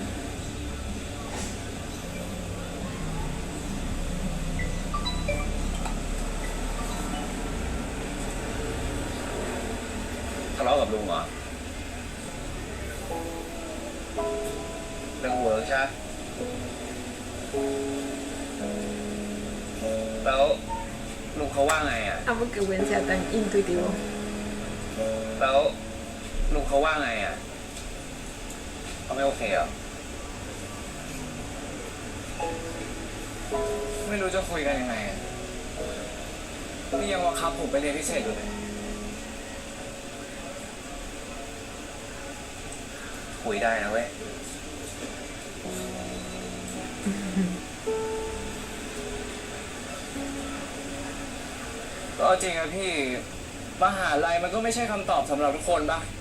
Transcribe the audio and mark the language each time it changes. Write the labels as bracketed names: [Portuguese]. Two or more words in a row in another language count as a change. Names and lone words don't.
[Thai] ทะเลาะกับลุงเหรอเรื่องเวิร์กใช่ไหมแล้วลุงเขาว่าไงอ่ะ [Spanish] Amo que Gwen sea tan intuitivo. [Thai] แล้วลุงเขาว่าไงอ่ะเขาไม่โอเคเหรอไม่รู้จะคุยกันยังไงอ่ะนี่ยังว่าครับผมไปเรียนพิเศษอยู่เลย คุยได้นะเว้ยก็จริงอะพี่มหาลัยมันก็ไม่ใช่คำตอบสำหรับทุกคนปะ